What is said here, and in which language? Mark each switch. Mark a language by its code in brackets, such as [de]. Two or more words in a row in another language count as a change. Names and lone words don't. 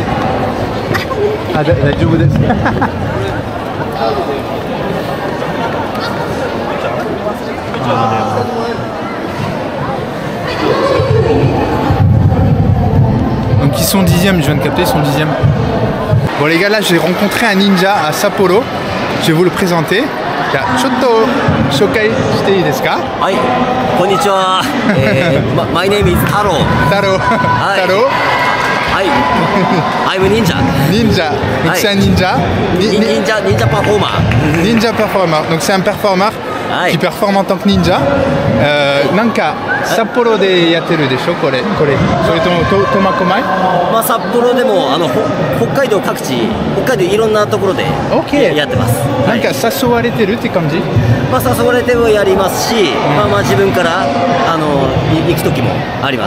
[fr] Ah, donc ils sont 10e, je viens de capter, ils sont 10e. Bon les gars, là j'ai rencontré un ninja à Sapporo. Je vais vous le présenter. [ja] ちょっと紹介していいですか? Hi, konnichiwa. [en] My name is Taro. Taro. Taro. Hi, I'm a ninja. Ninja. [fr] Donc c'est un ninja. [en] Ninja performer. Ninja performer. [fr] Donc c'est un performer qui performe en tant que ninja. [ja] なんか札幌でやってるでしょこれ. それとも苫小牧? まあ札幌でも北海道各地、北海道いろんなところでやってます。なんか誘われてるって感じ？まあ誘われてもやりますし、まあ自分から行く時もあります。